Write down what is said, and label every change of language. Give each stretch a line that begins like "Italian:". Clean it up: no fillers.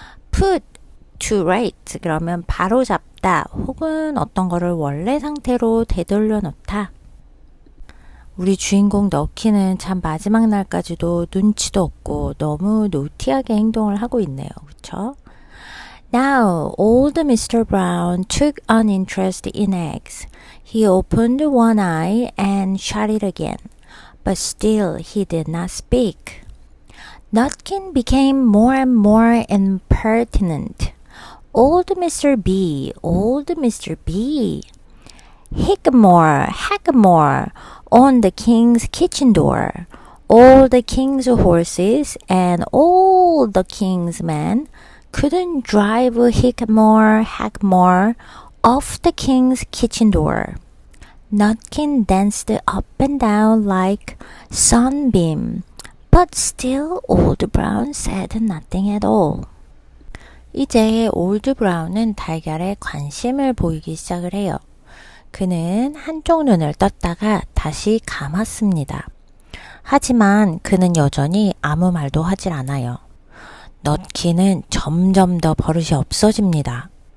English: put to right
Korean: 그러면 바로 잡다 혹은 어떤 거를 원래 상태로 되돌려 놓다. 우리 주인공 너키는 참 마지막 날까지도 눈치도 없고 너무 노티하게 행동을 하고 있네요. 그렇죠?
English: Now, old Mr. Brown took an interest in eggs. He opened one eye and shut it again, but still he did not speak. Nutkin became more and more impertinent. Old Mr. B, old Mr. B. Hickamore, hackamore on the king's kitchen door. All the king's horses and all the king's men couldn't drive Hickamore, hackamore off the king's kitchen door. Nutkin danced up and down like sunbeam, but still Old Brown said nothing at all.
Korean: 이제 올드 브라운은 달걀에 관심을 보이기 시작을 해요. 그는 한쪽 눈을 떴다가 다시 감았습니다. 하지만 그는 여전히 아무 말도 하질 않아요. 넛키는 점점 더 버릇이 없어집니다.